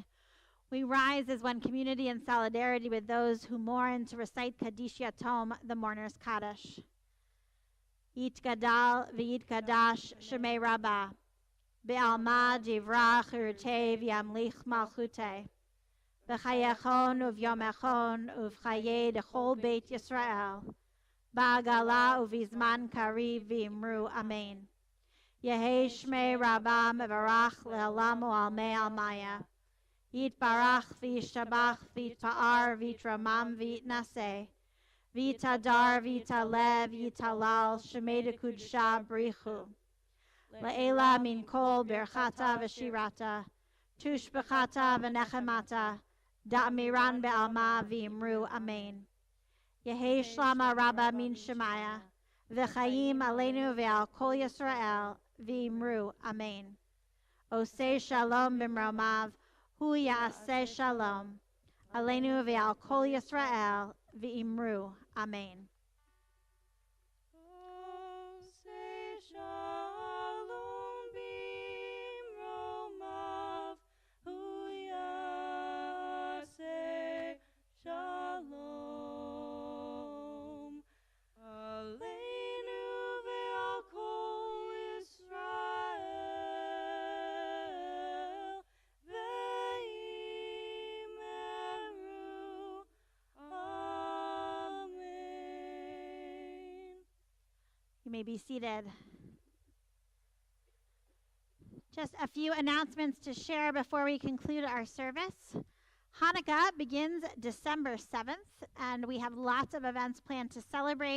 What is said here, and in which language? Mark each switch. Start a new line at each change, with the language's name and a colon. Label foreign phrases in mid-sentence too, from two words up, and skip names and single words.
English: We rise as one community in solidarity with those who mourn to recite Kaddish Yatom, the mourner's Kaddish.
Aramaic: יתגדל ויתקדש שמה רבא, בעלמא די ברא כרעותה וימליך מלכותה, בחייכון וביומיכון ובחיי דכל בית ישראל, בעגלא ובזמן קריב ואמרו אמן. יהא שמה רבא מברך לעלם ולעלמי עלמיא. יתברך וישתבח ויתפאר ויתרומם ויתנשא. ויתהדר ויתעלה ויתהלל שמה דקודשא בריך הוא. לעלא מן כל ברכתא ושירתא. תשבחתא ונחמתא. דאמירן בעלמא ואמרו אמן. יהא שלמא רבא מן שמיא. וחיים עלינו ועל כל ישראל. ואמרו אמן.
Hebrew: עשה שלום במרומיו. הוא יעשה שלום. עלינו ועל כל ישראל.
Aramaic: ואמרו אמן.
Hebrew: עשה שלום במרומיו, הוא יעשה שלום. עלינו ועל כל ישראל, ואמרו אמן.
English: You may be seated. Just a few announcements to share before we conclude our service. Hanukkah begins December 7th, and we have lots of events planned to celebrate.